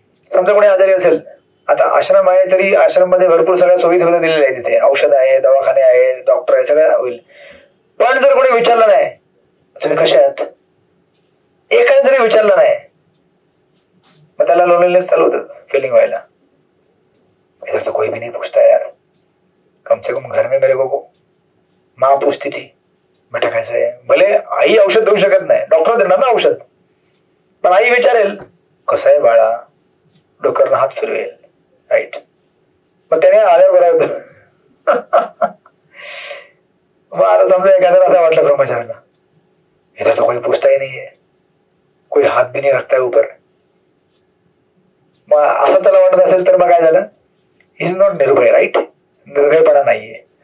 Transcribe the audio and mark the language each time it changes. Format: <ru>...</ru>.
<mr>समजा कोणी आजारी असेल, आता आश्रम आहे तरी आश्रम मध्ये भरपूर सगळ्या सोयी सुविधा दिलेल्या आहे. तिथे औषध आहे, दवाखाने आहे, डॉक्टर आहे, सगळं होईल. पण जर कोणी विचारलं नाही तुम्ही कसे आहात, एकाने जरी विचारलं नाही, मग त्याला लोनलीनेस चालू होतं फीलिंग व्हायला.</mr> <hi>इधर तो कोई भी नहीं पूछता यार, कम से कम घर में मेरे को माँ पूछती थी बेटा कैसा है.</hi> <mr>भले आई औषध देऊ शकत नाही, डॉक्टर देणार ना औषध, पण आई विचारेल कसं आहे बाळा, डोक्यावरनं हात फिरवेल, राईट. मग त्याने आल्यावर बरं होतं. मग आता समजा एखाद्याला असं वाटलं ब्रह्मचार्याला,</mr> <hi>इधर तो कोई पूछता ही नहीं है, कोई हात भी नहीं रखता है ऊपर,</hi> <mr>मग असं त्याला वाटत असेल तर मग काय झालं, इज नॉट निर्भय, राईट. निर्भयपणा नाहीये.</mr>